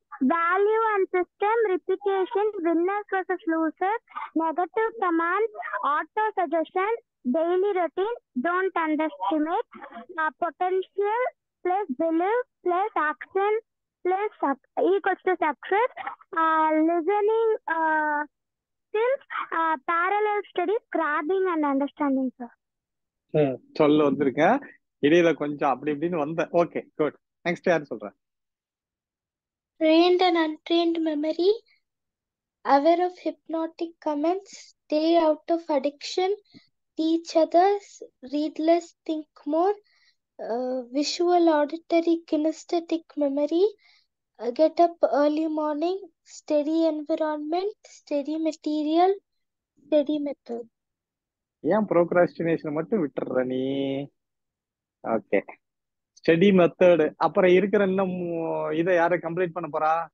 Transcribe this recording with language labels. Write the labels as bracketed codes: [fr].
[en] Value and system, repetition, winners versus losers, negative commands, auto suggestion, daily routine, don't underestimate, potential plus belief plus action plus equals to success, listening skills, parallel studies, grabbing and understanding, sir. [ta] சொல்ல வந்திருக்கேன், இடையில கொஞ்சம் அப்படி இப்படின்னு வந்தேன். Okay, good. Next யார் சொல்றேன்? [en] Trained and untrained memory, aware of hypnotic comments, stay out of addiction, teach others, read less, think more, visual, auditory, kinesthetic memory, get up early morning, steady environment, steady material, steady method. [ta] ஏன் procrastination மட்டும் விட்டுற நீ? Okay, study method. அப்புறம் இருக்கிற இன்னும் இதை யாரை complete பண்ண போறா?